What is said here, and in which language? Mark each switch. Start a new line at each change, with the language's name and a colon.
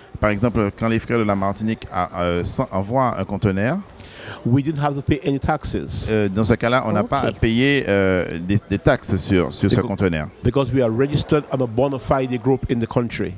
French: par exemple, quand les frères de la Martinique envoient un conteneur,
English: we didn't have to pay any taxes.
French: Dans ce cas-là, on n'a pas à payer des taxes sur ce conteneur.
English: Because we are registered and a bona fide group in the country.